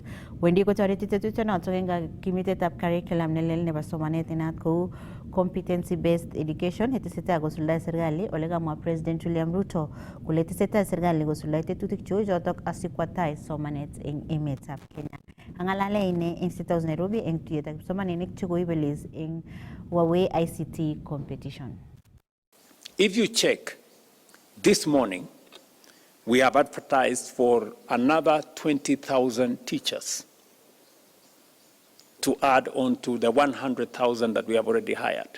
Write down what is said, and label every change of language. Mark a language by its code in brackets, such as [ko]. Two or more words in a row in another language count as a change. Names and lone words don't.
[kln] Wendi kotoreti tetutyonotok eng kimitetab curriculum nelel nebo somanet inat kou [en] competency based education [kln] netesetai kosuldae serikali ole kamwa President William Ruto kole tesetai serikali kosuldae tetutik cheu chotok asikwa tai somanet eng emetab Kenya. Angalale ine eng State House Nairobi eng tuyetab kipsomaninik chekoibelis eng Huawei ICT competition. [en] If you check this morning, we have advertised for another 20,000 teachers to add on to the 100,000 that we have already hired.